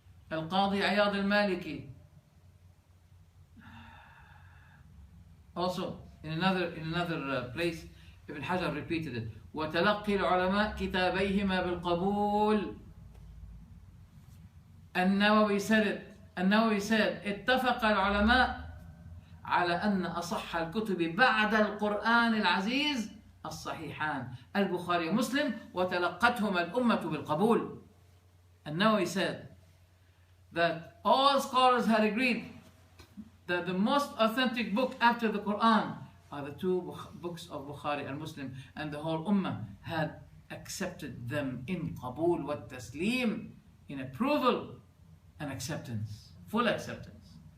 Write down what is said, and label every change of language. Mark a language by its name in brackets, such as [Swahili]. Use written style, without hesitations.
[English] Al-Qadi Iyad al-Maliki. Also, in another place, Ibn Hajar repeated it. [Arabic] وَتَلَقِّي الْعُلَمَاء كِتَابَيْهِمَا بِالْقَبُولِ. [English] النووي said it. [Arabic] النووي [English] said [Arabic] اتفق العلماء على أن أصح الكتب بعد القرآن العزيز الصحيحان البخاري ومسلم وتلقتهما الأمة بالقبول. [English] النووي said that all scholars had agreed that the most authentic book after the Quran are the two books of Bukhari and Muslim, and the whole Ummah had accepted them in qabul wa taslim, in approval and acceptance, full acceptance.